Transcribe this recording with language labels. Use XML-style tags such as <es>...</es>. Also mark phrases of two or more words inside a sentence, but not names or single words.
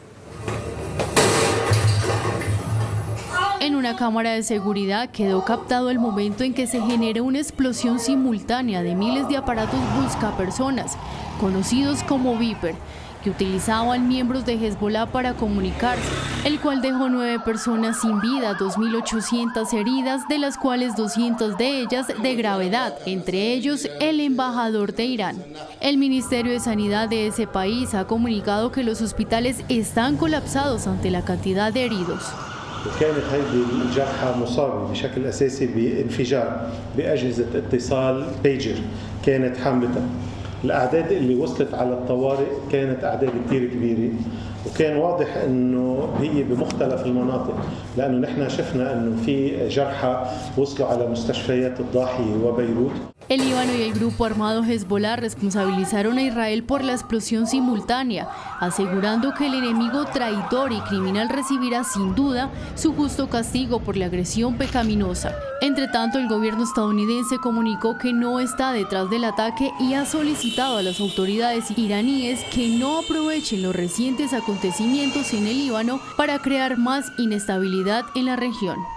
<es>En una cámara de seguridad quedó captado el momento en que se genera una explosión simultánea de miles de aparatos buscapersonas, conocidos como Viper, que utilizaban miembros de Hezbollah para comunicarse, el cual dejó 9 personas sin vida, 2.800 heridas, de las cuales 200 de ellas de gravedad, entre ellos el embajador de Irán. El Ministerio de Sanidad de ese país ha comunicado que los hospitales están colapsados ante la cantidad de heridos.</es> <ar>وكانت هذه الجرحى مصابة بشكل أساسي بانفجار بأجهزة اتصال بيجر كانت حاملتها. الأعداد اللي وصلت على الطوارئ كانت أعداد كتير كبيرة وكان واضح إنه هي بمختلف المناطق لأنه نحن شفنا إنه في جرحى وصلوا على مستشفيات الضاحية وبيروت.</ar> <es>El Líbano y el grupo armado Hezbollah responsabilizaron a Israel por la explosión simultánea, asegurando que el enemigo traidor y criminal recibirá sin duda su justo castigo por la agresión pecaminosa. Entre tanto, el gobierno estadounidense comunicó que no está detrás del ataque y ha solicitado a las autoridades iraníes que no aprovechen los recientes acontecimientos en el Líbano para crear más inestabilidad en la región.</es>